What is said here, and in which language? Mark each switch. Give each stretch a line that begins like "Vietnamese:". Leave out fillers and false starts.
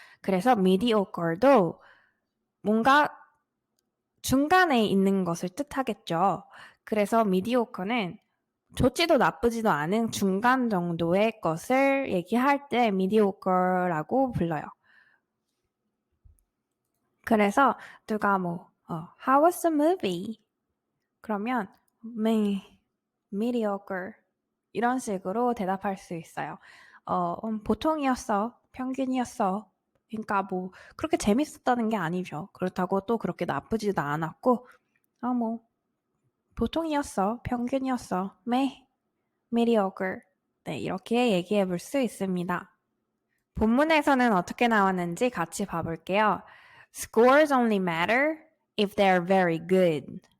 Korean: 그래서 mediocre도 뭔가 중간에 있는 것을 뜻하겠죠. 그래서 mediocre는 좋지도 나쁘지도 않은 중간 정도의 것을 얘기할 때 mediocre라고 불러요. 그래서 누가
English: How was the movie?
Korean: 그러면 mediocre 이런 식으로 대답할 수 있어요. 보통이었어. 평균이었어. 그러니까 뭐 그렇게 재밌었다는 게 아니죠. 그렇다고 또 그렇게 나쁘지도 않았고 보통이었어. 평균이었어. mediocre. 네, 이렇게 얘기해 볼 수 있습니다. 본문에서는 어떻게 나왔는지 같이 봐볼게요.
English: Scores only matter if they're very good.